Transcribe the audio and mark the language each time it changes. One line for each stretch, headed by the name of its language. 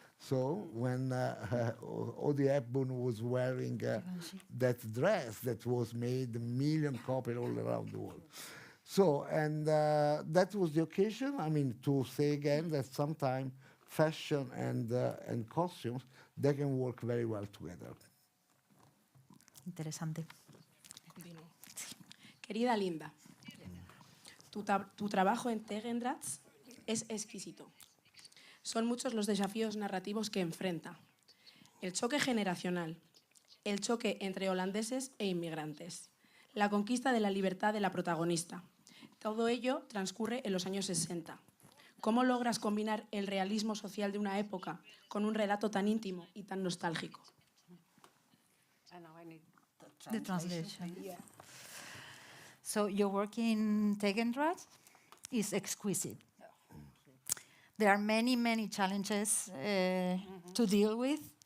English: So when Audrey Hepburn was wearing that dress that was made 1 million copies all around the world. So, and that was the occasion, I mean, to say again that sometimes fashion and costumes, they can work very well together.
Spanish: interesante. Continúo. Querida Linda, tu trabajo en Tegendrats es exquisito. Son muchos los desafíos narrativos que enfrenta. El choque generacional, el choque entre holandeses e inmigrantes, la conquista de la libertad de la protagonista. Todo ello transcurre en los años 60. ¿Cómo logras combinar el realismo social de una época con un relato tan íntimo y tan nostálgico?
English: The translation. Yeah. So your work in Tegendraht is exquisite. There are many, many challenges to deal with.